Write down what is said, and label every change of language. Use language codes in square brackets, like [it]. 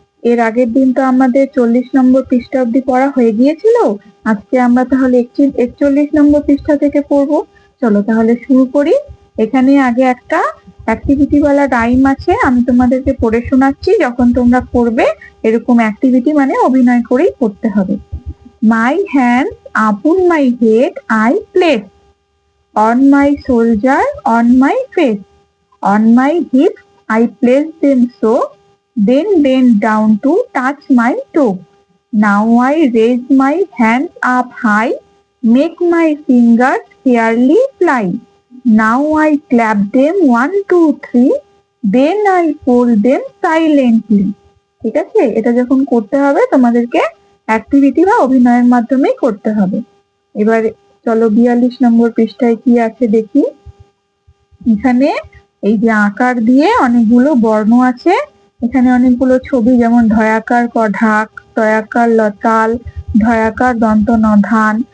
[bn] এর আগের দিন তো আমাদের 40 নম্বর পৃষ্ঠা অবধি পড়া হয়ে গিয়েছিল। আজকে আমরা তাহলে 41 নম্বর পৃষ্ঠা থেকে পড়ব। চলো তাহলে শুরু করি। এখানে আগে একটা অ্যাক্টিভিটি ওয়ালা রাইম আছে, আমি তোমাদেরকে পড়ে শোনাচ্ছি। যখন তোমরা পড়বে এরকম অ্যাক্টিভিটি মানে অভিনয় করেই পড়তে হবে। [en] My hands upon my head I place on my shoulder, on my face, on my hips, I place them so, then bend down to touch my toe. Now I raise my hands up high, make my fingers fairly fly. Now I clap them 1, 2, 3, then I fold them silently. [bn] ঠিক আছে, এটা যখন করতে হবে তোমাদেরকে activity বা অভিনয়ের মাধ্যমেই করতে হবে। এবার চলো 42 নম্বর পৃষ্ঠায় কি আছে দেখি। এখানে এই যে আকার দিয়ে অনেকগুলো বর্ণ আছে, এখানে অনেকগুলো ছবি, যেমন ঢয়াকার ঢাক, তয়াকার লতাল, ঢয়াকার দন্ত নধান।